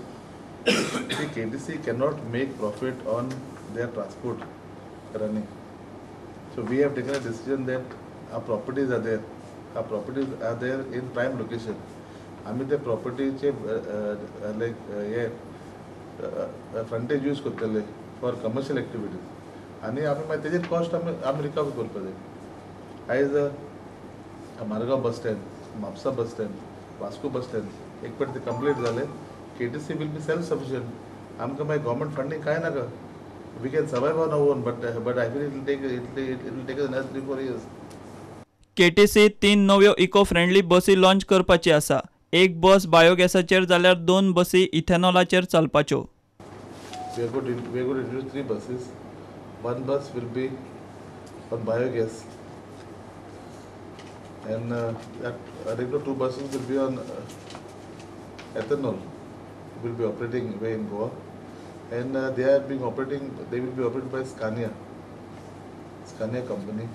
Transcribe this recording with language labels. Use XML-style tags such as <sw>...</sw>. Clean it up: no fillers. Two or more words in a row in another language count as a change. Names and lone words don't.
<en>See, KTC cannot make profit on their transport running. So we have taken a decision that our properties are there. Our properties are there in prime location. I mean the property frontage use करतले for commercial activities.</en> <kok>आणि आम्ही त्याचे cost आम्ही recover करतले.</kok> <en>As a</en> <kok>Margao bus stand, Mapusa bus stand, Vasco bus stand,</kok> <mr>एक पण ते complete झाले.</mr> <en>KTC will be self-sufficient.</en> <kok>आमका माय</kok> <en>government funding</en> <kok>काय ना का.</kok> <en>We can survive on our own, but I feel it will take us another 3-4 years.</en> <kok>KTC 3 नव्यो</kok> <en>eco friendly</en> <kok>बसी लॉन्च करपाची आसा. एक बस बायोगॅसाचेर जाल्यार 2 बसी इथेनॉलाचेर चलपाच्यो.</kok> <en>We are going to introduce 3 buses. One bus will be on biogas, and regular 2 buses will be on ethanol. Will be operating way in Goa, and they will be operated by Scania company.</en>